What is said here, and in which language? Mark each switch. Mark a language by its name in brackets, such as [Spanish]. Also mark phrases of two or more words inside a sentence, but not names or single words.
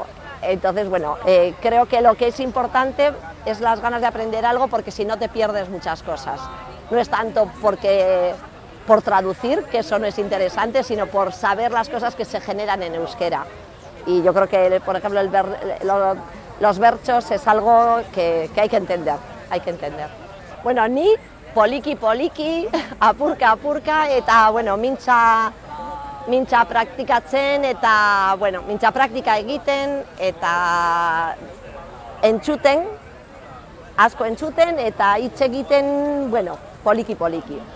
[Spanish] Entonces, bueno, creo que lo que es importante es las ganas de aprender algo, porque si no te pierdes muchas cosas. No es tanto por traducir, que eso no es interesante, sino por saber las cosas que se generan en euskera. Y yo creo que, por ejemplo, los bertsos es algo que hay que entender, [Basque] Bueno, ni poliki, apurka, eta, bueno, mintza praktikatzen, eta, bueno, mintza praktika egiten, eta entzuten, asko entzuten, eta hitz egiten, bueno, poliki.